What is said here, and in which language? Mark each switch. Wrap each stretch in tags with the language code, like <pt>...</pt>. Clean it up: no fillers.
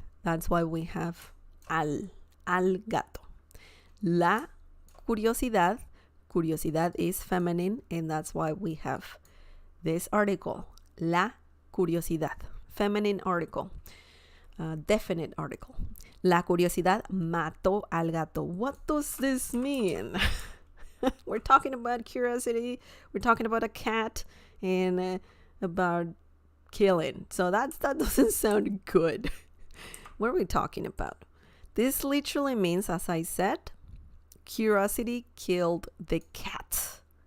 <en>That's why we have</en> <es>al gato. La curiosidad, curiosidad</es> <en>is feminine, and that's why we have this article,</en> <es>la curiosidad,</es> <en>feminine article, definite article.</en> <es>La curiosidad mató al gato.</es> <en>What does this mean? We're talking about curiosity, we're talking about a cat, and about killing. So that doesn't sound good. What are we talking about? This literally means, as I said, curiosity killed the cat.</en>